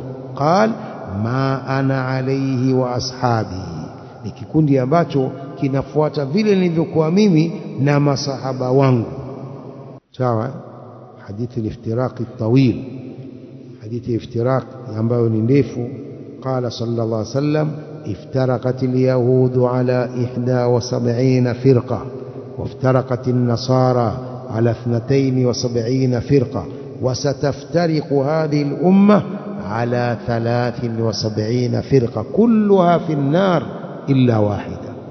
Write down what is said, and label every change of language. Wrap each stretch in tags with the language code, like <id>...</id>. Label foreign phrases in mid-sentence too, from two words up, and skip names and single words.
<ar>قال ما أنا عليه وأصحابي,</ar> <sw>ni kikundi ambacho kinafuata vile nilivyokuwa mimi na masahaba wangu. Sawa. Hadithi</sw> <ar>الافتراق الطويل,</ar> <sw>hadithi iftiraq ambayo ni ndefu,</sw> <ar>قال صلى الله عليه وسلم افترقت اليهود على 71 فرقة وافترقت النصارى على 72 فرقة وستفترق هذه الأمة على 73 فرقة كلها في النار إلا واحدة.</ar>